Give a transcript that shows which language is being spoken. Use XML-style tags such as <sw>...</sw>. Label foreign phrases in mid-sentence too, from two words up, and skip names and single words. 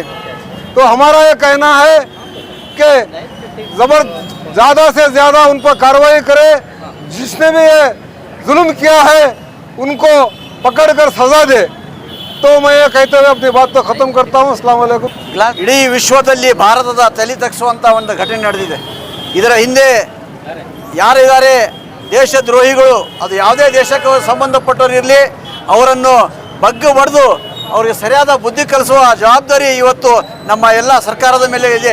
<hi>तो हमारा ये कहना है कि ज़्यादा से ज़्यादा उन पर कार्रवाई करे। जिसने भी ये जुल्म किया है उनको पकड़कर सजा दे। तो मैं ये कहते हुए अपनी बात को ख़त्म करता हूँ।</hi> <ar>السلام عليكم.</ar> <kn>ಇಡೀ ವಿಶ್ವದಲ್ಲಿ ಭಾರತದ ತಲೆ ತಗ್ಗಿಸುವಂಥ ಒಂದು ಘಟನೆ ನಡೆದಿದೆ. ಇದರ ಹಿಂದೆ ಯಾರಿದ್ದಾರೆ ದೇಶದ್ರೋಹಿಗಳು, ಅದು ಯಾವುದೇ ದೇಶಕ್ಕೆ ಸಂಬಂಧಪಟ್ಟವರು ಇರಲಿ, ಅವರನ್ನು ಬಗ್ಗು ಬಡಿದು ಅವರಿಗೆ ಸರಿಯಾದ ಬುದ್ಧಿ ಕಲಿಸುವ ಜವಾಬ್ದಾರಿ ಇವತ್ತು ನಮ್ಮ ಎಲ್ಲ ಸರ್ಕಾರದ ಮೇಲೆ ಇದೆ.</kn>